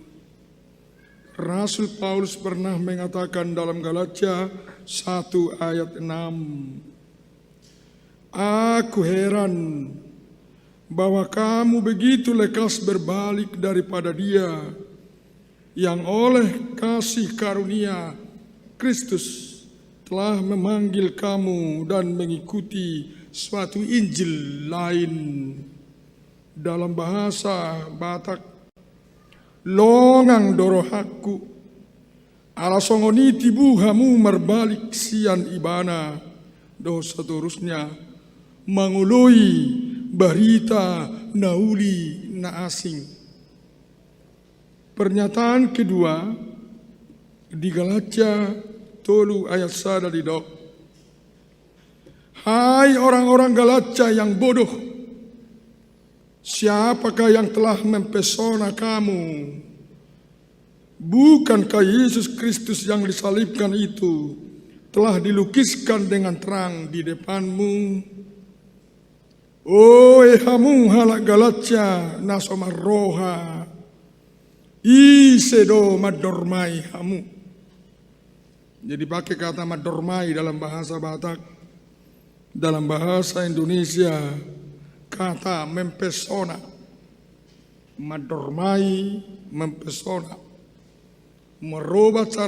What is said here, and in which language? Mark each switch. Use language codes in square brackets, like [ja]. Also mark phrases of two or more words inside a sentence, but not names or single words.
[id] Rasul Paulus pernah mengatakan dalam Galatia 1 ayat 6, aku heran bahwa kamu begitu lekas berbalik daripada Dia yang oleh kasih karunia Kristus telah memanggil kamu dan mengikuti suatu Injil lain. Dalam bahasa Batak, [bbc] longang dorohaku ala songoni tibuhamu merbalik sian ibana dosa terusnya mengului berita nauli na asing. [id] Pernyataan kedua di Galatia 3 ayat 1 di dok. Hai orang-orang Galatia yang bodoh, siapakah yang telah mempesona kamu? Bukankah Yesus Kristus yang disalibkan itu telah dilukiskan dengan terang di depanmu? [bbc] Oh hamu halak Galatia nasomar roha isedo madormai hamu. [id] Jadi pakai kata madormai dalam bahasa Batak. Dalam bahasa Indonesia kata mempesona, madormai, mempesona, merubah cara